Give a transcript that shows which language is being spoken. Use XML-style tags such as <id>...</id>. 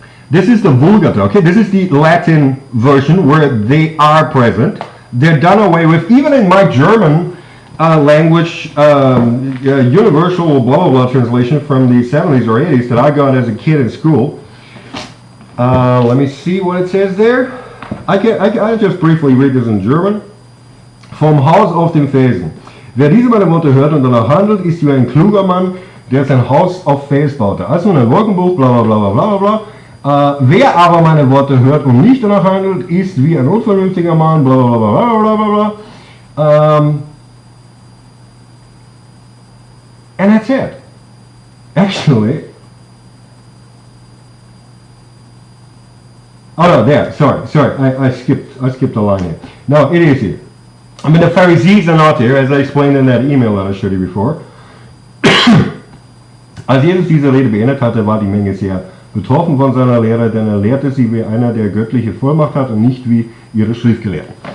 <en>This is the Vulgate, okay? This is the Latin version where they are present. They're done away with. Even in my German language, universal blah blah blah translation from the 70s or 80s that I got as a kid in school. Let me see what it says there. I just briefly read this in German.</en> <de>Vom Haus auf den Felsen. Wer diese meine Worte hört und danach handelt, ist wie ein kluger Mann, der sein Haus auf Fels baute. Also ein Wolkenbuch, bla bla bla bla bla bla. Wer aber meine Worte hört und nicht danach handelt, ist wie ein unvernünftiger Mann, bla bla bla bla bla bla.</de> <en>And that's it. Actually, oh no, there. Sorry. I skipped a line here. No, it is here. I mean, the Pharisees are not here, as I explained in that email that I showed you before.</en> <de>Als Jesus diese Rede beendet hatte, war die Menge sehr betroffen von seiner Lehre, denn er lehrte sie wie einer, der göttliche Vollmacht hat und nicht wie ihre Schriftgelehrten.</de>